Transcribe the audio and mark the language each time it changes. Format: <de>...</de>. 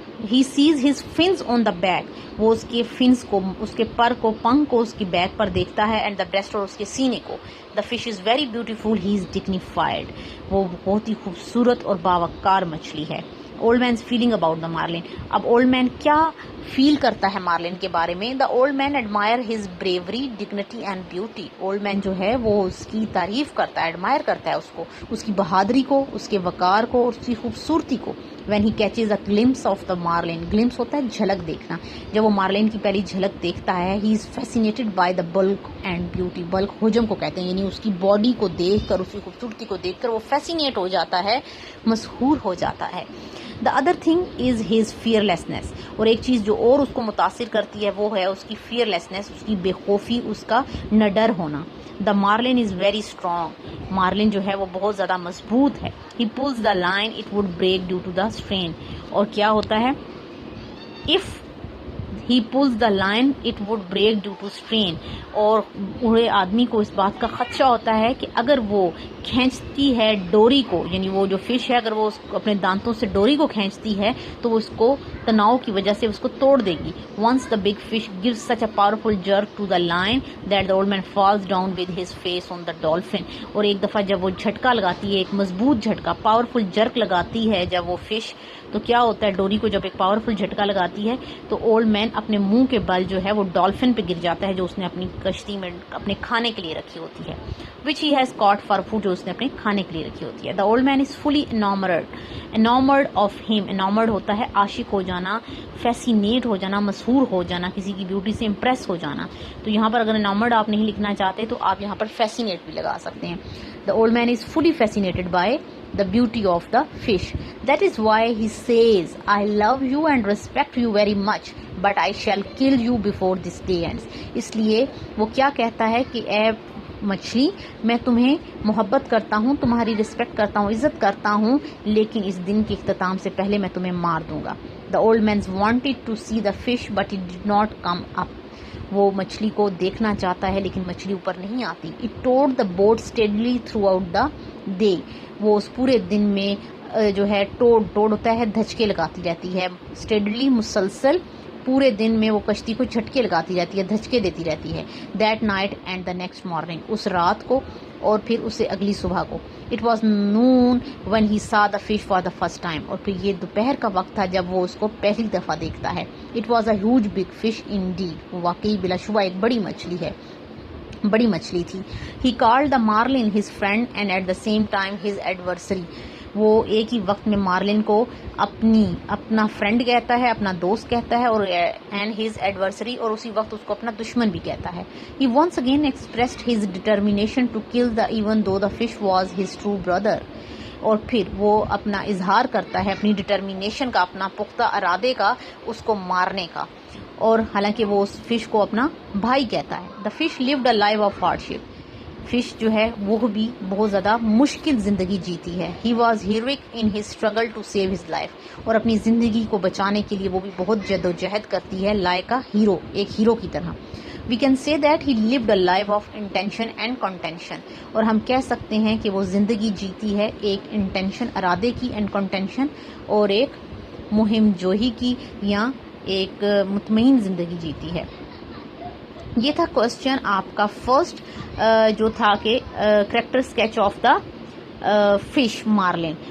<en>He sees his fins on the back.</en> <ur>وہ اس کے fins کو, اس کے پر کو, پنکھ کو اس کی بیک پر دیکھتا ہے,</ur> <en>and the breast</en> <ur>اور اس کے سینے کو.</ur> <en>The fish is very beautiful. He is dignified.</en> <ur>وہ بہت ہی خوبصورت اور باوقار مچھلی ہے.</ur> <en>Old man's feeling about the marlin.</en> <ur>اب old man کیا فیل کرتا ہے مارلن کے بارے میں.</ur> <en>The old man admire his bravery, dignity and beauty.</en> <ur>Old man جو ہے وہ اس کی تعریف کرتا ہے, ایڈمائر کرتا ہے اس کو, اس کی بہادری کو, اس کے وقار کو اور اس کی خوبصورتی کو.</ur> <en>When he catches a glimpse of the marlin.</en> <ur>glimpse ہوتا ہے جھلک دیکھنا. جب وہ مارلن کی پہلی جھلک دیکھتا ہے,</ur> <en>he is fascinated by the bulk and beauty.</en> <ur>bulk حجم کو کہتے ہیں, یعنی اس کی باڈی کو دیکھ کر, اس کی خوبصورتی کو دیکھ کر وہ فیسینیٹ ہو جاتا ہے, مسحور ہو جاتا ہے.</ur> <en>The other thing is his fearlessness.</en> <ur>اور ایک چیز جو اور اس کو متاثر کرتی ہے وہ ہے اس کی fearlessness, اس کی بے خوفی, اس کا نڈر ہونا.</ur> <en>The marlin is very strong.</en> <ur>Marlene جو ہے وہ بہت زیادہ مضبوط ہے.</ur> <en>He pulls the line, it would break due to the strain.</en> <ur>اور کیا ہوتا ہے,</ur> <en>if he pulls the line it would break due to strain.</en> <ur>اور بوڑھے آدمی کو اس بات کا خدشہ ہوتا ہے کہ اگر وہ کھینچتی ہے ڈوری کو, یعنی وہ جو فش ہے اگر وہ اپنے دانتوں سے ڈوری کو کھینچتی ہے تو وہ اس کو تناؤ کی وجہ سے اس کو توڑ دے گی.</ur> <en>once the big fish gives such a powerful jerk to the line that the old man falls down with his face on the dolphin.</en> <ur>اور ایک دفعہ جب وہ جھٹکا لگاتی ہے, ایک مضبوط جھٹکا, پاورفل جرک لگاتی ہے جب وہ فش, تو کیا ہوتا ہے, ڈوری کو جب ایک پاورفل جھٹکا لگاتی ہے تو اولڈ مین اپنے منہ کے بل جو ہے وہ ڈالفن پہ گر جاتا ہے جو اس نے اپنی کشتی میں اپنے کھانے کے لیے رکھی ہوتی ہے,</ur> <en>which he has caught for food,</en> <ur>جو اس نے اپنے کھانے کے لیے رکھی ہوتی ہے.</ur> <en>The old man is fully enamored of him.</en> <ur>enamored ہوتا ہے عاشق ہو جانا, فیسینیٹ ہو جانا, مسحور ہو جانا, کسی کی بیوٹی سے امپریس ہو جانا. تو یہاں پر اگر enamored آپ نہیں لکھنا چاہتے تو آپ یہاں پر fascinate بھی لگا سکتے ہیں.</ur> <en>The old man is fully fascinated by the beauty of the fish. That is why he says, I love you and respect you very much, but I shall kill you before this day ends.</en> <ur>اس لیے وہ کیا کہتا ہے کہ اے مچھلی, میں تمہیں محبت کرتا ہوں, تمہاری رسپیکٹ کرتا ہوں, عزت کرتا ہوں, لیکن اس دن کے اختتام سے پہلے میں تمہیں مار دوں گا.</ur> <en>The old man wanted to see the fish but it did not come up.</en> <ur>وہ مچھلی کو دیکھنا چاہتا ہے لیکن مچھلی اوپر نہیں آتی.</ur> <en>It towed the boat steadily throughout the day.</en> <ur>وہ اس پورے دن میں جو ہے ٹوڑ ہوتا ہے, دھچکے لگاتی رہتی ہے, اسٹیڈلی مسلسل پورے دن میں وہ کشتی کو جھٹکے لگاتی رہتی ہے, دھچکے دیتی رہتی ہے.</ur> <en>That night and the next morning.</en> <ur>اس رات کو اور پھر اسے اگلی صبح کو.</ur> <en>It was noon when he saw the fish for the first time.</en> <ur>اور پھر یہ دوپہر کا وقت تھا جب وہ اس کو پہلی دفعہ دیکھتا ہے.</ur> <en>It was a huge big fish indeed.</en> <ur>وہ واقعی بلا شبہ ایک بڑی مچھلی ہے, بڑی مچھلی تھی.</ur> <en>He called the marlin his friend and at the same time his adversary.</en> <ur>وہ ایک ہی وقت میں مارلن کو اپنا فرینڈ کہتا ہے, اپنا دوست کہتا ہے, اور</ur> <en>and his adversary,</en> <ur>اور اسی وقت اس کو اپنا دشمن بھی کہتا ہے.</ur> <en>He once again expressed his determination to kill the even though the fish was his true brother.</en> <ur>اور پھر وہ اپنا اظہار کرتا ہے اپنی ڈٹرمینیشن کا, اپنا پختہ ارادے کا, اس کو مارنے کا, اور حالانکہ وہ اس فش کو اپنا بھائی کہتا ہے.</ur> <en>The fish lived a life of hardship.</en> <ur>Fish جو ہے وہ بھی بہت زیادہ مشکل زندگی جیتی ہے.</ur> <en>He was heroic in his struggle to save his life.</en> <ur>اور اپنی زندگی کو بچانے کے لیے وہ بھی بہت جد و جہد کرتی ہے, لائک ہیرو, ایک ہیرو کی طرح.</ur> <en>We can say that he lived a life of intention and contention.</en> <ur>اور ہم کہہ سکتے ہیں کہ وہ زندگی جیتی ہے ایک انٹینشن, ارادے کی, اینڈ کنٹینشن, اور ایک مہم جوہی کی, یا ایک مطمئن زندگی جیتی ہے. یہ تھا کوشچن آپ کا فرسٹ جو تھا کہ character sketch of the fish Marlene.</ur>